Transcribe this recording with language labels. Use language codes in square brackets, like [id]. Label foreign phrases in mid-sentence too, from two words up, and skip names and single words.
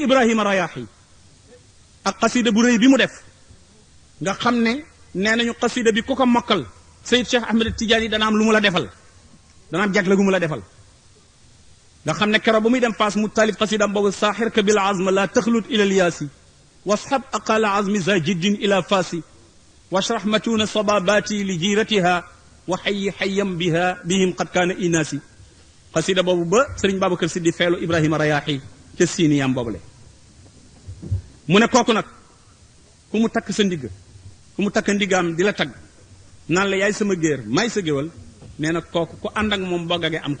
[wo] Ibrahima Rayaahi ak xasida bu rëy bi mu def nga xam ne nee nañu xasida bi ku ko mokkal Seyyid Cheikh Ahmed Tidiane yi dana am lu mu la defal dana am jagle gu mu la defal nga xam ne keroog ba muy dem Faas mu taalif xasidam boobu [ar] سائرك بالعزم لا تخلط إلى اليأس واصحب عقال عزم ذا جد إلى فاس واشرح متون صبابة لجيرتها وحي خيم بها بهم قد كان إيناسي [wo] xasida boobu ba sëriñ Babacar Si di feelu Ibrahima Rayaahi ca siiniyam boobule mu ne kooku nag ku mu takk sa ndigg ku mu takk ndigaam di la tagg naan la yaay sama géer may sa géwal nee na kooku ku ànd ak moom boo gagee am ko